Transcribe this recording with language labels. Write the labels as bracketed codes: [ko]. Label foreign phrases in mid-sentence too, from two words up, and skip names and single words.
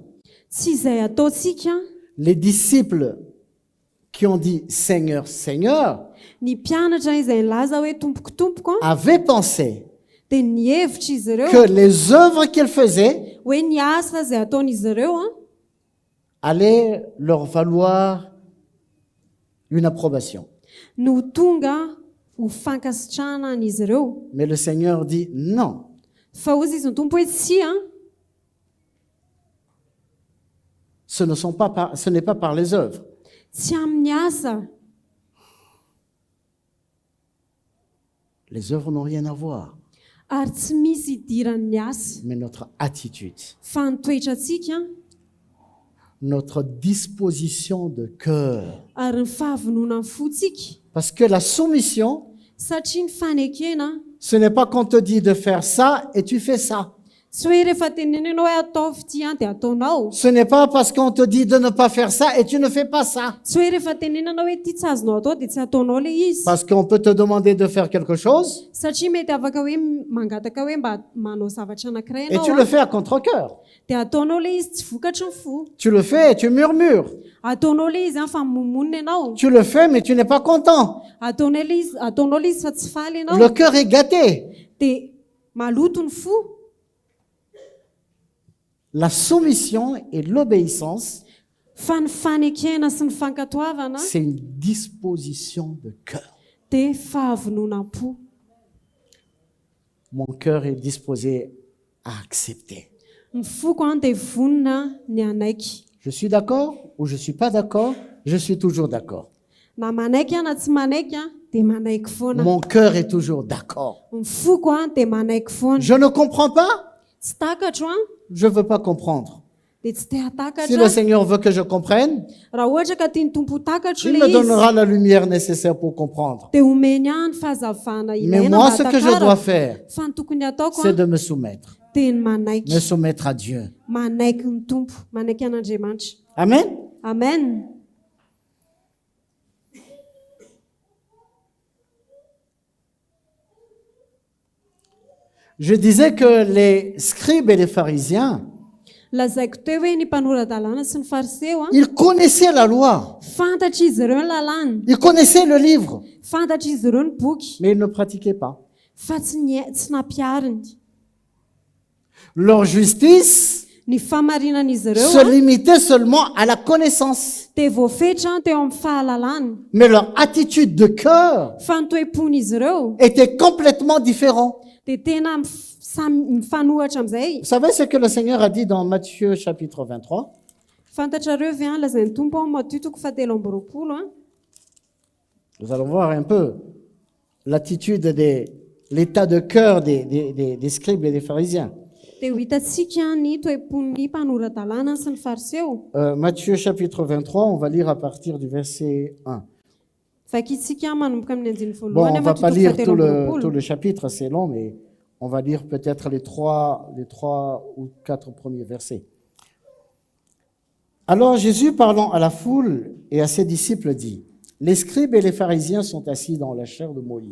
[mg] Tsy izay ataontsika. [fr] Les disciples qui ont dit Seigneur, Seigneur, [mg] Ny mpianatra izay nilaza hoe tompoko [fr] avaient pensé [mg] dia nihevitra izy ireo [fr] que les œuvres qu'ils faisaient [mg] hoe ny asa izay ataon'izy ireo [fr] allaient leur valoir une approbation. [mg] no tonga ho fankasitrahana an'izy ireo. [fr] Mais le Seigneur dit non. [mg] Fa hozy izy ny tompo hoe tsy [fr] Ce n'est pas par les œuvres. [mg] tsy amin'ny asa. [fr] Les œuvres n'ont rien à voir, [mg] Ary tsy misy idiran'ny asa [fr] mais notre attitude, [mg] fa ny toetrantsika [fr] notre disposition de cœur. [mg] ary ny fahavonona ny fontsika. [fr] Parce que la soumission, [mg] Satria ny fanekena [fr] ce n'est pas qu'on te dit de faire ça et tu fais ça. [mg] tsy hoe rehefa tenenenao hoe ataovy ty dia ataonao. [fr] Ce n'est pas parce qu'on te dit de ne pas faire ça et tu ne fais pas ça. [mg] Tsy hoe rehefa tenenanao hoe ty tsy azonao atao dia tsy ataonao le izy. [fr] Parce qu'on peut te demander de faire quelque chose [mg] Satria mety afaka hoe mangataka hoe mba manao zavatra anankiray [fr] et tu [mg] ianao [fr] le fais à contre-cœur. [mg] dia ataonao le izy tsy vokatra ny fo. [fr] Tu le fais et tu murmures. [mg] Ataonao le izy fa momonina ianao. [fr] Tu le fais mais tu n'es pas content. [mg] Ataonao le izy fa tsy faly ianao [fr] Le cœur est gâté. [mg] dia maloto ny fo. [fr] La soumission et l'obéissance, [mg] Fa ny fanekena sy ny fankatoavana [fr] c'est une disposition de cœur. [mg] dia fahavononam-po. [fr] Mon cœur est disposé à accepter. [mg] Ny foko dia vonona ny anaiky. [fr] Je suis d'accord ou je ne suis pas d'accord, je suis toujours d'accord. [mg] Na manaiky na tsy manaiky dia manaiky foana. [fr] Mon cœur est toujours d'accord. [mg] Ny foko dia manaiky foana. [fr] Je ne comprends pas, [mg] tsy takatro a [fr] je ne veux pas comprendre. [mg] dia tsy te [fr] Si [mg] hatakatra. [fr] le Seigneur veut que je comprenne, [mg] Raha ohatra ka tiany tompo ho takatro [fr] il le me [mg] izy [fr] donnera la lumière nécessaire pour comprendre. [mg] dia omeny ihany fahazavana [fr] Mais [mg] ilaina [fr] moi, [mg] mba [fr] ce que je dois [mg] hatakara. [fr] faire, [mg] Fa ny tokony ataoko [fr] c'est a de me soumettre. [mg] dia ny [fr] Me [mg] manaiky [fr] soumettre à Dieu. [mg] manaiky ny tompo manaiky an'Andriamanitra. Amen. Amen. [fr] Je disais que les scribes et les pharisiens, [mg] Lazaiko teo hoe ny mpanoradalàna sy ny fariseo a [fr] ils connaissaient la loi, [mg] fantatra izy ireo ny lalàna, [fr] ils connaissaient le livre, [mg] fantatra izy ireo ny boky, [fr] mais ils ne pratiquaient pas. [mg] fa tsy nampiariny. [fr] Leur justice [mg] Ny famarinan'izy ireo [fr] se limitait seulement à la connaissance, [mg] dia voafetra teo amin'ny fahalalàna, [fr] mais leur attitude de cœur [mg] fa ny toe-pon'izy ireo [fr] était complètement différente. [mg] dia tena mifanohatra amin'izay. [fr] Vous savez ce que le Seigneur a dit dans Matthieu chapitre 23? [mg] Fantatrareo ve a lazain'ny tompo ao Matthieu 7:20 a [fr] Nous allons voir un peu l'attitude l'état de cœur des scribes et des pharisiens. [mg] dia ho hitantsika ny toe-pon'ny mpanoradalàna sy ny fariseo. [fr] Matthieu chapitre 23, on va lire à partir du verset 1. [mg] Vakitsika manomboka amin'ny andiny [fr] Bon, [mg] voalohany [fr] on ne va pas [mg] Matthieu [fr] lire tout [mg] 7:20. [fr] le chapitre, c'est long, mais on va lire peut-être les trois ou quatre premiers versets. Alors Jésus, parlant à la foule et à ses disciples, dit, « Les scribes et les pharisiens sont assis dans la chaire de Moïse.